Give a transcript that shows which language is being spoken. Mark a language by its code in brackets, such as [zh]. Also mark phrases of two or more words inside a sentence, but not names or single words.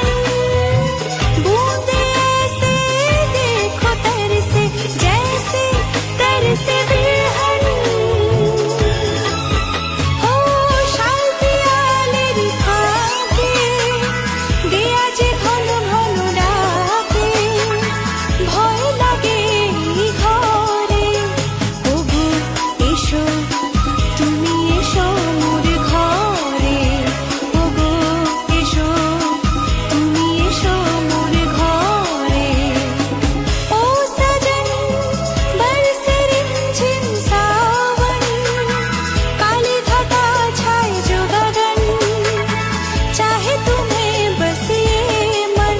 [hi] बूंदे ऐसे देखो तरसे, जैसे तरसे बिरहन। [bn] हो শাল পিয়ালের ফাঁকে, দিয়া যে ঘন ঘন ডাকে, ভয় লাগে এই ঘরে। ওগো এসো তুমি এসো মোর ঘরে, ওগো এসো তুমি এসো মোর ঘরে। [hi] ओ सजन बरसे रिमझिम सावन, काली घटा छाए जो गगन, चाहे तुम्हें बस ये मन।